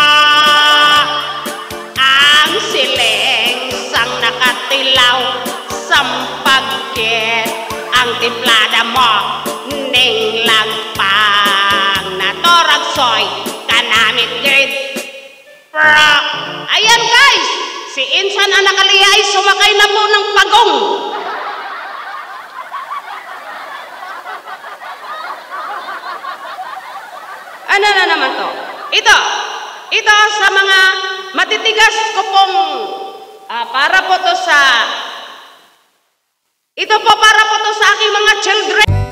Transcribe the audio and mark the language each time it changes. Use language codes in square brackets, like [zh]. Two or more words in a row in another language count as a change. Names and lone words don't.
[hil] Ang siling sang nakatilaw sampagkit ang templada mo. Ning lagpang na Turagsoy kanamit gid bro. [tl] Ayan guys, si Insan ang nakaliya ay sumakay na po ng pagong. Ano na naman to? Ito sa mga matitigas ko pong para po to sa aking mga children.